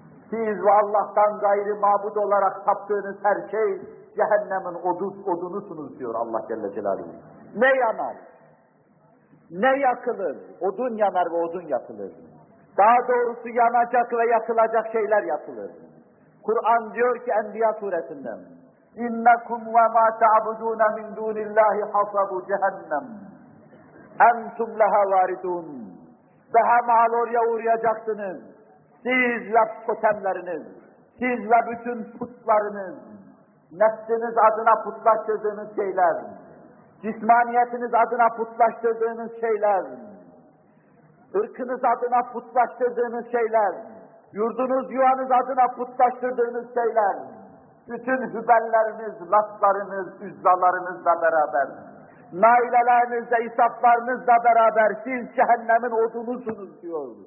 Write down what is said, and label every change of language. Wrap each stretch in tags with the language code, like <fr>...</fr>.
<tr>Siz ve Allah'tan gayri mabud olarak taptığınız her şey cehennemin odunusunuz diyor Allah Celle Celaluhu. Ne yanar? Ne yakılır? Odun yanar ve odun yakılır. Daha doğrusu yanacak ve yakılacak şeyler yakılır. Kur'an diyor ki Enbiya suresinden</tr> <ar>اِنَّكُمْ وَمَا تَعْبُدُونَ مِنْ دُونِ اللّٰهِ حَصَبُ جَهَنَّمْ اَمْتُمْ لَهَا وَارِدُونَ</ar> <tr>Daha mal oraya uğrayacaksınız. Siz ve totemleriniz, siz ve bütün putlarınız, nefsiniz adına putlaştırdığınız şeyler, cismaniyetiniz adına putlaştırdığınız şeyler, ırkınız adına putlaştırdığınız şeyler, yurdunuz yuvanız adına putlaştırdığınız şeyler, bütün hübelleriniz, laflarınız, üzzalarınızla beraber, nailelerinizle, isaflarınızla beraber siz cehennemin odunusunuz diyor.</tr>